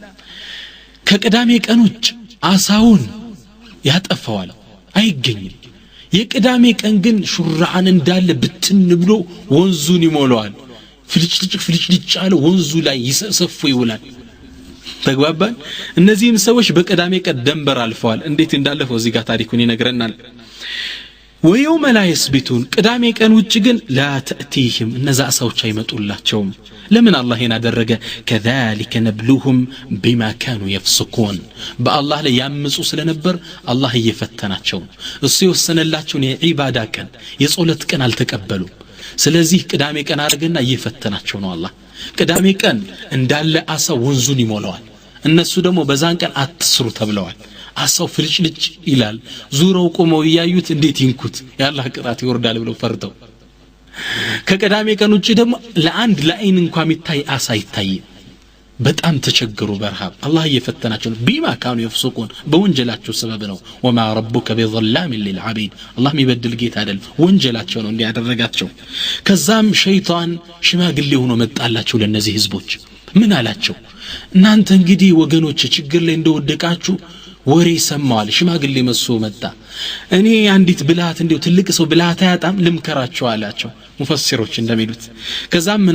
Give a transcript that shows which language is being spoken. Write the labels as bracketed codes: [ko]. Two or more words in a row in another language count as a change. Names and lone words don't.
[am] ከቅዳሜ ቀን ውጭ አሳውን ያጠፋዋል አይገኝም የቅዳሜ ቀን ግን ሹራዓን እንዳለ ብትን ብሎ ወንዙን ይሞላዋል ፍልጭልጭ አለ ወንዙ ላይ ይሰፈፉ ይውላል ተግባባን እነዚህም ሰዎች በቅዳሜ ቀን ደንበር አልፈዋል እንዴት እንዳለፈው እዚህ ጋር ታሪኩን ይነግረናል [ar] ويوم لا يسبتون [am] ቅዳሜ ቀን ውጭ ግን [ar] لا تأتيهم [am] እነዛ አሳዎች አይመጡላቸውም ለምን አላህ ያደረገ كذلك [ar] نبلوهم بما كانوا يفسقون [am] በአላህ ላይ ያምፁ ስለነበር አላህ እየፈተናቸው እሱ የወሰነላቸውን የዒባዳ ቀን የጾለት ቀን አልተቀበሉ ስለዚህ ቅዳሜ ቀን አርገና እየፈተናቸው ነው አላህ ቅዳሜ ቀን እንዳለ አሳ ወንዙን ይሞላዋል እነሱ ደግሞ በዛን ቀን አትስሩ ተብለዋል አሳው ፍልጭልጭ ይላል ዙረው ቆመው ያዩት እንዴት ይንኩት ያላህ ቅጣት ይወርዳል ብለው ፈርተው ከቅዳሜ ቀን ውጪ ደግሞ ለአንድ ለአይን እንኳን የሚታይ አሳ ይታይ በጣም ተቸገሩ በረሃብ አላህ እየፈተናቸው [ar] بما كانوا يفسقون [am] በወንጀላቸው ሰበብ ነው [ar] وما ربك بظلام للعبيد [am] አላህ የሚበድል ጌታ አይደል ወንጀላቸው ነው እንዲያደረጋቸው ከዛም ሸይጣን ሽማግሌ ሆኖ መጣላቸው ለነዚህ ህዝቦች ምን አላቸው እናንተ እንግዲህ ወገኖች ችግር ላይ እንደወደቃችሁ ወሬ ሰማዋል ሽማግሌ መስሶ መጣ እኔ አንዲት ብልሃት እንደው ትልቅ ሰው ብልሃት ያጣም ልምከራቸው አላቸው ሙፈሲሮች እንደሚሉት ከዛም ምን